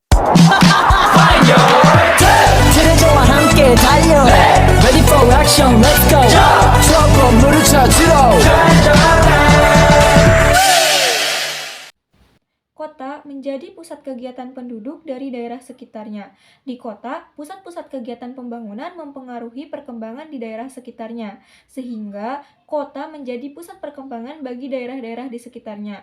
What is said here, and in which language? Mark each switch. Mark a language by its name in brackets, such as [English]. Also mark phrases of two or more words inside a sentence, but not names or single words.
[Korean] 트레저와 함께 달려 [English] Ready for action, let's go [Korean] 추억 건물을 찾으러 [Indonesian] Kota menjadi pusat kegiatan penduduk dari daerah sekitarnya. Di kota, pusat-pusat kegiatan pembangunan mempengaruhi perkembangan di daerah sekitarnya, sehingga kota menjadi pusat perkembangan bagi daerah-daerah di sekitarnya.